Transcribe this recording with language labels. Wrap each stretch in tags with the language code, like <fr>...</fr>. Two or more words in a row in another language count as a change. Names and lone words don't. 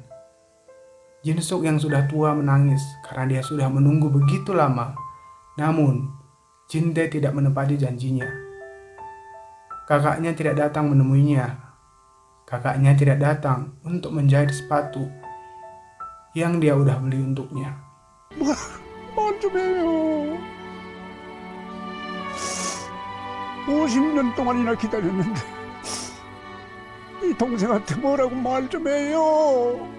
<id>Jinsuk yang sudah tua menangis karena dia sudah menunggu begitu lama. Namun, Jin-tae tidak menepati janjinya. Kakaknya tidak datang menemuinya. Kakaknya tidak datang untuk menjahit sepatu yang dia udah beli untuknya.</id> <ko>말 좀 해요. 50년 동안이나 기다렸는데 이 동생한테 뭐라고 말 좀 해요.</ko>